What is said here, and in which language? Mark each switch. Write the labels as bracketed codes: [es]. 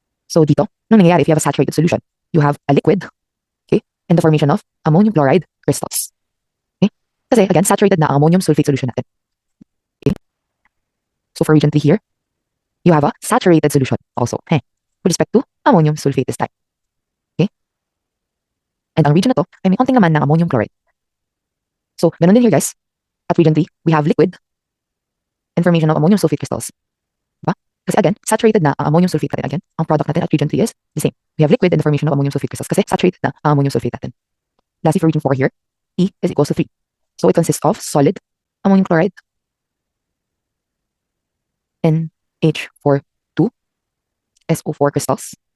[en] So, dito, nung nangyayari, if you have a saturated solution, you have a liquid, okay, and the formation of ammonium chloride crystals. Okay? Kasi, again, saturated na ang ammonium sulfate solution natin. Okay? So, for region 3 here, you have a saturated solution also, with respect to ammonium sulfate this time. [tl] And ang region na to, ay may konting laman ng ammonium chloride. So, ganun din here guys. [en] At region 3, we have liquid and formation of ammonium sulfate crystals. [tl] Diba? Kasi again, saturated na ang ammonium sulfate natin. Again, ang product natin at region 3 is the same. [en] We have liquid and the formation of ammonium sulfate crystals kasi saturated na ang ammonium sulfate natin. Lastly, for region 4 here, E is equals to 3. So, it consists of solid ammonium chloride, NH42, SO4 crystals.